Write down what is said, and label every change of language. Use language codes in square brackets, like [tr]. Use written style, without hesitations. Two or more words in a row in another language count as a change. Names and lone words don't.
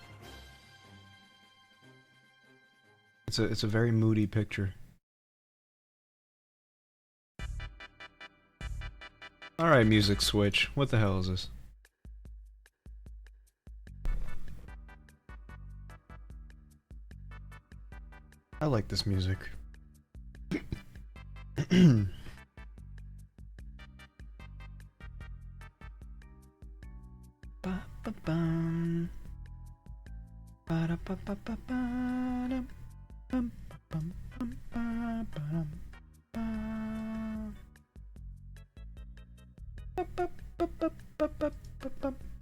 [en] It's a very moody picture. Alright, music switch. What the hell is this? I like this music. Ba-ba-bum. Ba-da-ba-ba-ba-ba-dum. Bum-bum-bum-ba-ba-dum. Ba-ba-ba-ba-ba-ba-bum.